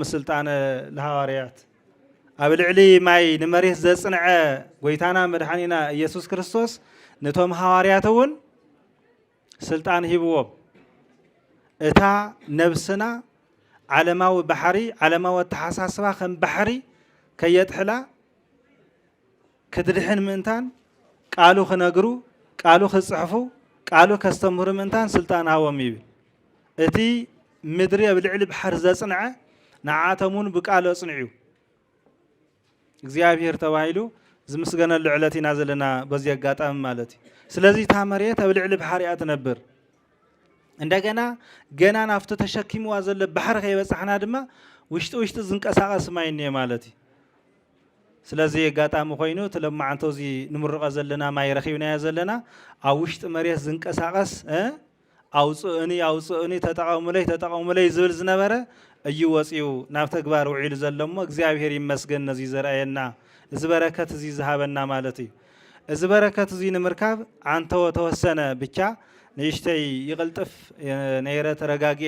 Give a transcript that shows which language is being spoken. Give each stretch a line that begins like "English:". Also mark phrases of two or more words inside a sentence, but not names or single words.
Geez: ስልጣነ ለሐዋርያት
Tigrinya: ኣብ ልዕሊ ማይ ንመሬት ዘጽንዐ ጎይታና መድኃኒና ኢየሱስ ክርስቶስ ነቶም ሐዋርያት እውን ስልጣን ሂብዎም እታ ነብስና ዓለማዊ ባሕሪ ዓለማዊ ተሓሳስባ ከም ባሕሪ ከየጥሕላ ክትድሕን ምእንታን ቃሉ ክነግሩ ቃሉ ክጽሕፉ ቃሉ ከስተምህሩ ምእንታን ስልጣን ሃቦም ይብል እቲ ምድሪ ኣብ ልዕሊ ባሕሪ ዘጽንዐ ንዓተሙን ብቃሉ ኣጽንዑ እግዚአብሔር ተባሂሉ ዝምስገነሉ ዕለት ኢና ዘለና
Amharic: በዚህ አጋጣሚ
Tigrinya: ማለት እዩ ስለዚህ ታ መሬት ኣብ ልዕሊ ባሕሪ እያ ትነብር እንደገና ገና ናፍቲ ተሸኪምዋ ዘሎ ባሕሪ ከይበጽሕና ድማ ውሽጢ ዝንቀሳቐስ ማይ እኒአ ማለት እዩ
Amharic: ስለዚህ አጋጣሚ
Tigrinya: ኮይኑ ትለማዓንተ እዚ ንምርቀ ዘለና ማይ ረኺብናዮ ዘለና ኣብ ውሽጢ መሬት ዝንቀሳቐስ አውጽእኒ ተጠቀሙለይ ዝብል ዝነበረ እዩ ወፂኡ ናብ ተግባር ውዒሉ ዘሎሞ እግዚአብሔር ይመስገን ነዚ ዘርአየና እዚ በረከት እዚ ዝሃበና ማለት እዩ እዚ በረከት እዚ ንምርካብ አንተወ
Amharic: ተወሰነ ብቻ
Tigrinya: ንእሽተይ ይቅልጥፍ ነይረ ተረጋጊኤ